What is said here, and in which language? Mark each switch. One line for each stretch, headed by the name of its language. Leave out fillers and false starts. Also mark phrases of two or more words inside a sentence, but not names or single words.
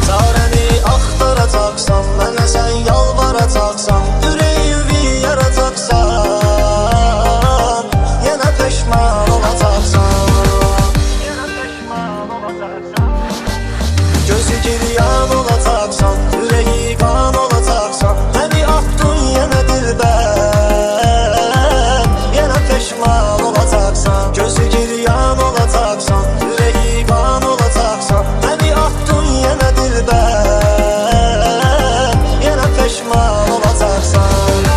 Azerbaijani: Çarəni axtaracaqsan, mənə sən yalvaracaqsan, ürəyimi yaracaqsan, yenə peşman olacaqsan. Yenə peşman olacaqsan. Gözü giryan olacaqsan, yüreği kan olacaqsan,
Turkish: beni aklın yine dilber, yine peşman olacaksan. Gözü giryan olacaksan, yüreği kan olacaksan, beni aklın yine dilber, yine peşman olacaksan.